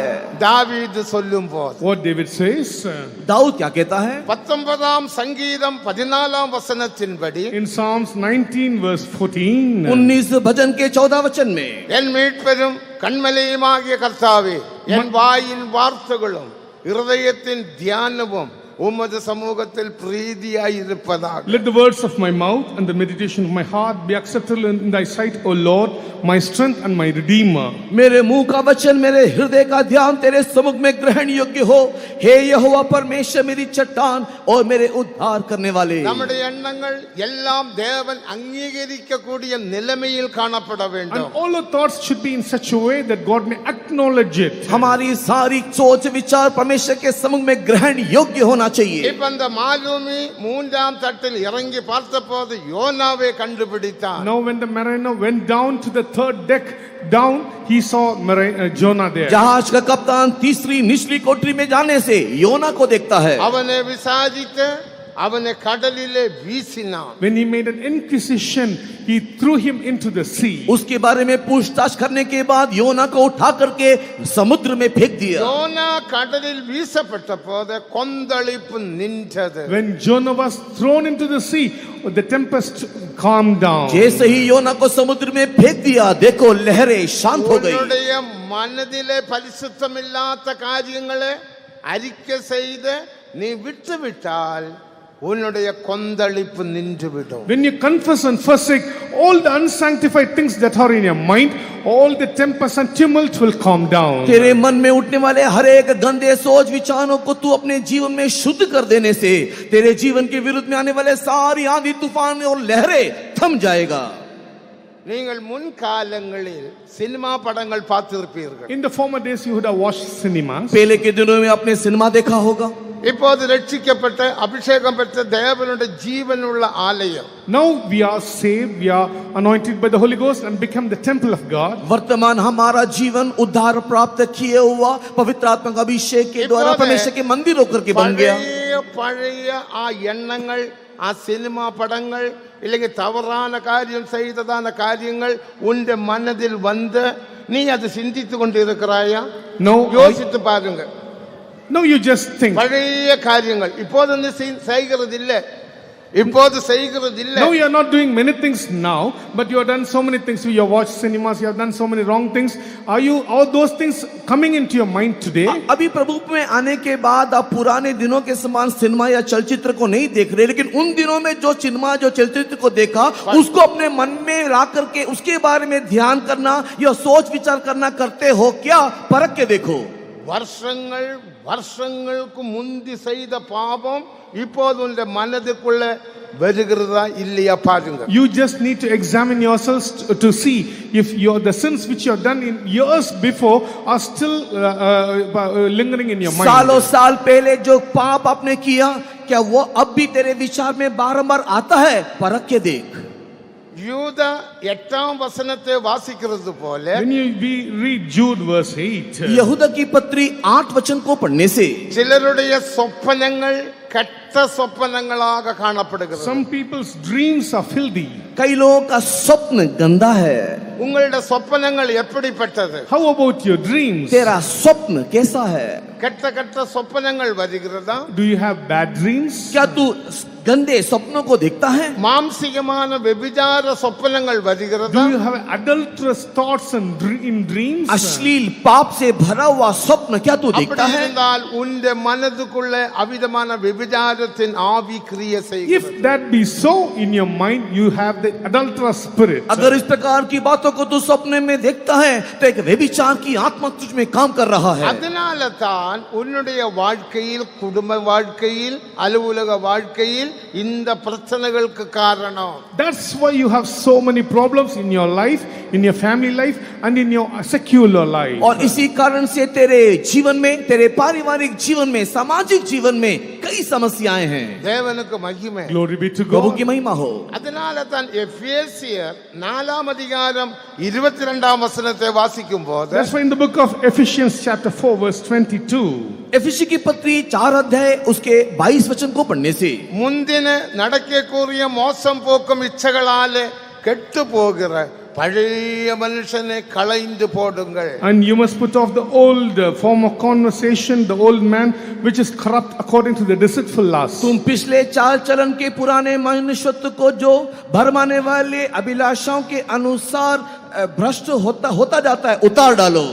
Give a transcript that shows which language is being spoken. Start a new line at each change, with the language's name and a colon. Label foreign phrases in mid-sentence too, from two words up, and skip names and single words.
Tamil: தாவீது சொல்லும் போது
English: What David says
Hindi: दाऊद क्या कहता है?
Tamil: 19 சங்கீதம் 14 வசனத்தின்படி
English: in Psalms 19 verse 14,
Hindi: 19 भजन के 14 वचन में,
Tamil: என் மீட்பெரும் கண்மலையுமாகிய கர்த்தாவே, என் வாயின் வார்த்தைகளும் இருதயத்தின் தியானமும் உமது சமூகத்தில் பிரீதியாய் இருப்பதாக.
English: let the words of my mouth and the meditation of my heart be acceptable in thy sight, O Lord, my strength and my redeemer.
Hindi: मेरे मुंह का वचन, मेरे हृदय का ध्यान तेरे सम्मुख में ग्रहण योग्य हो। हे यहोवा परमेश्वर, मेरी चट्टान और मेरे उद्धार करने वाले।
Tamil: நம்முடைய எண்ணங்கள் எல்லாம் தேவன் அங்கீகரிக்க கூடிய நிலைமையில் காணப்பட
English: And
Tamil: வேண்டும்.
English: all our thoughts should be in such a way that God may acknowledge it.
Hindi: हमारी सारी सोच विचार परमेश्वर के सम्मुख में ग्रहण योग्य होना चाहिए।
Tamil: இப்ப அந்த மாலுமி மூன்றாம் தட்டில் இறங்கி பார்த்தபோது யோனாவை கண்டுபிடித்தான்.
English: Now when the mariner went down to the third deck down, he saw Jonah there.
Hindi: जहाज का कप्तान तीसरी निचली कोठरी में जाने से योना को देखता है।
Tamil: அவனை விசாரித்து அவனை கடலிலே வீசினான்.
English: When he made an inquisition, he threw him into the sea.
Hindi: उसके बारे में पूछताछ करने के बाद योना को उठा करके समुद्र में फेंक दिया।
Tamil: யோனா கடலில் வீசப்பட்ட போது கொந்தளிப்பு நின்றது.
English: When Jonah was thrown into the sea, the tempest calmed down.
Hindi: जैसे ही योना को समुद्र में फेंक दिया, देखो लहरें शांत हो गई।
Tamil: உன்னுடைய மனதிலே பரிசுத்தமில்லாத காரியங்களை அறிக்கை செய்து நீ விட்டுவிட்டால் உன்னுடைய கொந்தளிப்பு நின்றுவிடும்.
English: When you confess and forsake all the unsanctified things that are in your mind, all the tempest and tumult will calm down.
Hindi: तेरे मन में उठने वाले हर एक गंदे सोच विचारों को तू अपने जीवन में शुद्ध कर देने से तेरे जीवन के विरुद्ध में आने वाले सारी आंधी तूफान और लहरें थम जाएगा।
Tamil: நீங்கள் முன்காலங்களில் சினிமா படங்கள் பார்த்திருப்பீர்கள்.
English: In the former days, you would have watched cinemas.
Hindi: पहले के दिनों में आपने सिनेमा देखा होगा।
Tamil: இப்போது ரட்சிக்கப்பட்ட அபிஷேகம் பெற்ற தேவனுடைய ஜீவனுள்ள ஆலயம்.
English: Now we are saved, we are anointed by the Holy Ghost and become the temple of God.
Hindi: वर्तमान हमारा जीवन उद्धार प्राप्त किए हुआ पवित्र आत्मा का अभिषेक के द्वारा परमेश्वर के मंदिर होकर के बन गया।
Tamil: பழைய ஆ எண்ணங்கள், ஆ சினிமா படங்கள், இல்லைங்க தவறான காரியம் செய்ததான காரியங்கள் உன் மனதில் வந்து நீ அதை சிந்தித்து கொண்டு இருக்கிறாயா?
English: No.
Tamil: யோசித்து பாருங்க.
English: No, you just think.
Tamil: பழைய காரியங்கள் இப்போது வந்து செய்கிறது இல்லை. இப்போது செய்கிறது இல்லை.
English: No, you are not doing many things now, but you have done so many things. You have watched cinemas, you have done so many wrong things. Are you all those things coming into your mind today?
Hindi: अभी प्रभु में आने के बाद आप पुराने दिनों के समान सिनेमा या चलचित्र को नहीं देख रहे, लेकिन उन दिनों में जो सिनेमा जो चलचित्र को देखा उसको अपने मन में ला करके उसके बारे में ध्यान करना या सोच विचार करना करते हो क्या? परख के देखो।
Tamil: வருஷங்களுக்கு முந்தி செய்த பாவம் இப்போது உங்க மனதுக்குள்ள வருகிறதா இல்லையா பாருங்க.
English: You just need to examine yourselves to see if the sins which you have done in years before are still lingering in your mind.
Hindi: सालों साल पहले जो पाप आपने किया क्या वो अब भी तेरे विचार में बारंबार आता है? परख के देख।
Tamil: யூத 8ஆம் வசனத்தை வாசிக்கிறது போல
English: When we read Jude verse 8,
Hindi: यहूदा की पत्री 8 वचन को पढ़ने से
Tamil: சிலருடைய சொப்பனங்கள் கெட்ட சொப்பனங்களாக காணப்படுகிறது.
English: some people's dreams are filthy.
Hindi: कई लोगों का स्वप्न गंदा है।
Tamil: உங்களுடைய சொப்பனங்கள் எப்படிப்பட்டது?
English: How about your dreams?
Hindi: तेरा स्वप्न कैसा है?
Tamil: கெட்ட கெட்ட சொப்பனங்கள் வருகிறதா?
English: Do you have bad dreams?
Hindi: क्या तू गंदे स्वप्नों को देखता है?
Tamil: மாம்சிகமான व्यभिचार சொப்பனங்கள் வருகிறதா?
English: Do you have adulterous thoughts and in dreams?
Hindi: अश्लील पाप से भरा हुआ स्वप्न क्या तू देखता
Tamil: அப்படி
Hindi: है?
Tamil: இருந்தால் உன் மனதுக்குள்ள அவிதமான व्यभिचारத்தின் ஆவி கிரியை செய்கிறது.
English: If that be so in your mind, you have the adulterous spirit.
Hindi: अगर इस प्रकार की बातों को तू सपने में देखता है तो एक व्यभिचार की आत्मा तुझ में काम कर रहा है।
Tamil: அதனால தான் உன்னுடைய வாழ்க்கையில், குடும்ப வாழ்க்கையில், அலுவலக வாழ்க்கையில் இந்த பிரச்சனைகளுக்கு காரணம்.
English: That's why you have so many problems in your life, in your family life and in your secular life.
Hindi: और इसी कारण से तेरे जीवन में, तेरे पारिवारिक जीवन में, सामाजिक जीवन में कई समस्याएं हैं।
Tamil: தேவனுக்கு மகிமை.
English: Glory be to
Hindi: प्रभु
English: God.
Hindi: की महिमा हो।
Tamil: அதனால தான் எபேசியர் 4ஆம் அதிகாரம் 22ஆம் வசனத்தை வாசிக்கும் போது
English: That's why in the book of Ephesians chapter 4 verse 22,
Hindi: एफिसी की पत्री 4 अध्याय उसके 22 वचन को पढ़ने से
Tamil: முந்தின நடக்கக்கூடிய மோசம் போக்கும் இச்சைகளாலே கெட்டு போகிற பழைய மனுஷனை களைந்து போடுங்கள்.
English: and you must put off the old form of conversation, the old man which is corrupt according to the deceitful lust.
Hindi: तुम पिछले चाल चलन के पुराने मनुष्यत्व को जो भरमाने वाले अभिलाषाओं के अनुसार भ्रष्ट होता जाता है उतार डालो।